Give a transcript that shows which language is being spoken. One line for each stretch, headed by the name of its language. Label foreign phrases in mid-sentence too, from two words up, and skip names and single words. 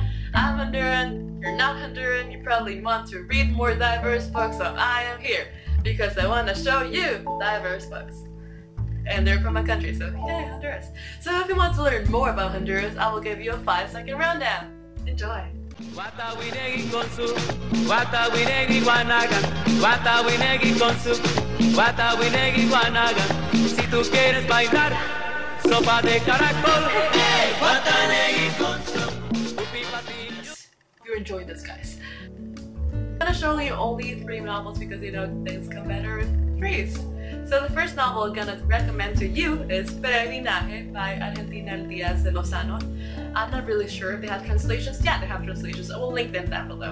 English: I'm Honduran, you're not Honduran, you probably want to read more diverse books, so I am here because I want to show you diverse books. And they're from my country, so yay, Honduras. So if you want to learn more about Honduras, I will give you a 5-second rundown. Enjoy. Watawinegi con su Watawinegi guanaga, Watawinegi con su Watawinegi guanaga.
Spanish: Si tú quieres bailar sopa de caracol, Watawinegi con su.
English: If you're enjoying this, guys, I'm gonna show you only 3 novels because you know things come better in threes. So the first novel I'm gonna recommend to you is Peregrinaje by Argentina Díaz de Lozano. I'm not really sure if they have translations. Yeah, they have translations. I will link them down below.